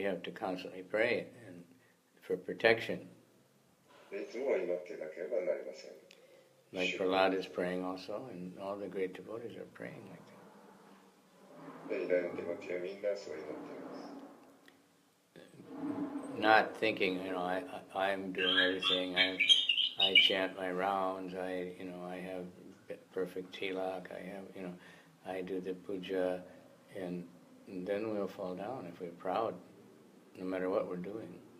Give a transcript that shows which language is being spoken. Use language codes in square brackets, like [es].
[en] We have to constantly pray and for protection. [ja] いつも祈っていなければなりません。 [en] Like Prahlad is praying also, and all the great devotees are praying like that. [ja] で、偉大なデボティはみんなそう祈っています。 [en] Not thinking, I'm doing everything. I chant my rounds. I have perfect tilak. I do the puja, and then we'll fall down if we're proud, no matter what we're doing.